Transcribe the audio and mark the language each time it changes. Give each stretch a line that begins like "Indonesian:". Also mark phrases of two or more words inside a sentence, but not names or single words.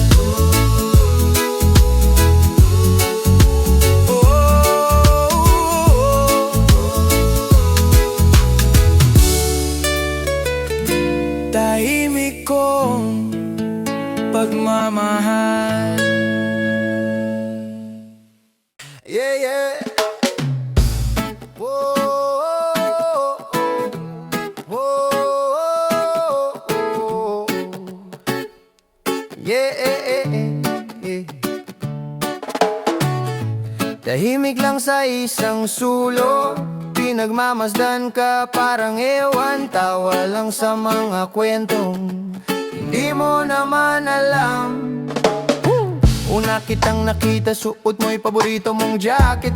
Filipino: Tahimik kong pagmamahal.
English: Yeah, yeah. Whoa, whoa, yeah, yeah.
Filipino: Tahimik lang sa isang sulok, pinagmamasdan ka parang ewan. Tawa lang sa mga kwentong hindi mo naman alam. Una kitang nakita, suot mo'y paborito mong jacket.